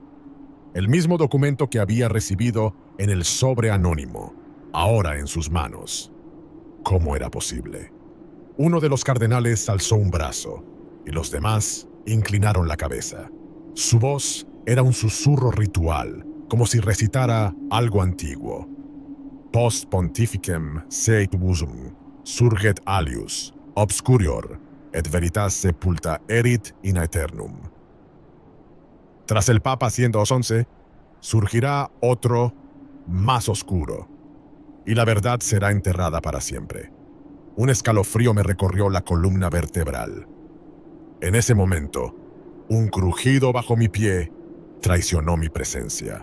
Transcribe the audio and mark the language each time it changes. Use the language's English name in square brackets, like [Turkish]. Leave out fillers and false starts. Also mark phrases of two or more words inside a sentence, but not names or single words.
[Spanish] El mismo documento que había recibido en el sobre anónimo, ahora en sus manos. ¿Cómo era posible? Uno de los cardenales alzó un brazo, y los demás inclinaron la cabeza. Su voz era un susurro ritual, como si recitara algo antiguo. [Latin] Post pontificem seit busum, surget alius, obscurior, et veritas sepulta erit in aeternum. [Spanish] Tras el Papa 111, surgirá otro más oscuro, y la verdad será enterrada para siempre. Un escalofrío me recorrió la columna vertebral. En ese momento, un crujido bajo mi pie traicionó mi presencia.